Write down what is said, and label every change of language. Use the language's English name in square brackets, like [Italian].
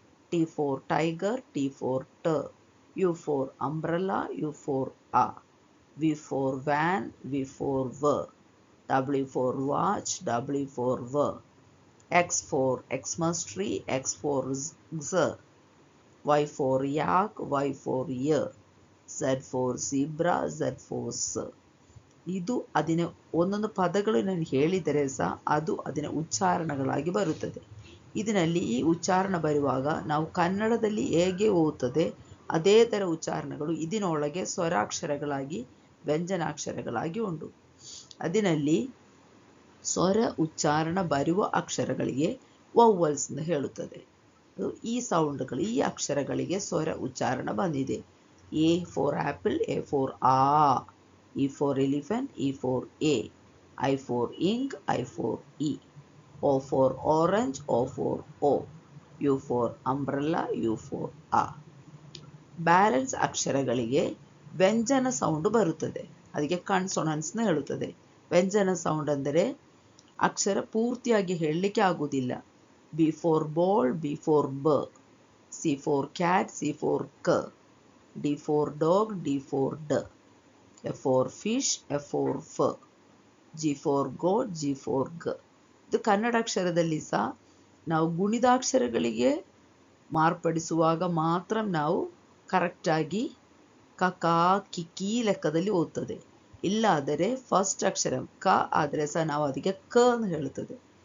[English] T for tiger, T for t, U for umbrella, U for a, V for van, V for v, W for watch, W for v, X for Xmas tree, X for z, Y for yak, Y for y, Z for zebra, Z for s. [Kannada] ಇದು ಅದನ್ನ ಒಂದೊಂದು ಪದಗಳು ನಾನು ಹೇಳಿದರೆ ಸಹ ಅದು ಅದನ್ನ ಉಚ್ಚಾರಣಗಳಾಗಿ ಬರುತ್ತದೆ. ಇದರಲ್ಲಿ ಈ ಉಚ್ಚಾರಣ ಬರುವಾಗ ನಾವು ಕನ್ನಡದಲ್ಲಿ ಹೇಗೆ ಓದುತ್ತದೆ ಅದೇ ಥರ ಉಚ್ಚಾರಣಗಳು ಇದರೊಳಗೆ ಸ್ವರಾಕ್ಷರಗಳಾಗಿ ವ್ಯಂಜನಾಕ್ಷರಗಳಾಗಿ ಉಂಟು. ಅದರಲ್ಲಿ ಸ್ವರ ಉಚ್ಚಾರಣ ಬರುವ ಅಕ್ಷರಗಳಿಗೆ ವೌವಲ್ಸ್ ಎಂದು ಹೇಳುತ್ತದೆ. ಈ ಸೌಂಡ್ಗಳು, ಈ ಅಕ್ಷರಗಳಿಗೆ ಸ್ವರ ಉಚ್ಚಾರಣ ಬಂದಿದೆ. [English] A for apple, A for ಆ, E for elephant, E for A, I for ink, I for E, O for orange, O for O, U for umbrella, U for A. [Kannada] Balance ಅಕ್ಷರಗಳಿಗೆ ವ್ಯಂಜನ ಸೌಂಡ್ ಬರುತ್ತದೆ, ಅದಕ್ಕೆ ಕನ್ಸೋನೆಂಟ್ಸ್ನ ಹೇಳುತ್ತದೆ. ವ್ಯಂಜನ sound ಅಂದರೆ ಅಕ್ಷರ ಪೂರ್ತಿಯಾಗಿ ಹೇಳಲಿಕ್ಕೆ ಆಗುವುದಿಲ್ಲ. [English] B for ball, B for ಬ, C for cat, C for ಕ, D for dog, D for ಡ, F for fish, F for ಫ, G for goat, G for ಗ. [Kannada] ಇದು ಕನ್ನಡ ಅಕ್ಷರದಲ್ಲಿ ಸಹ ನಾವು ಗುಣಿತಾಕ್ಷರಗಳಿಗೆ ಮಾರ್ಪಡಿಸುವಾಗ ಮಾತ್ರ ನಾವು ಕರೆಕ್ಟಾಗಿ ಕಕ ಕಿಕಿ ಲೆಕ್ಕದಲ್ಲಿ ಓದ್ತದೆ. ಇಲ್ಲಾದರೆ ಫಸ್ಟ್ ಅಕ್ಷರ ಕ ಆದರೆ ಸಹ ನಾವು ಅದಕ್ಕೆ ಕ ಅಂತ ಹೇಳುತ್ತದೆ.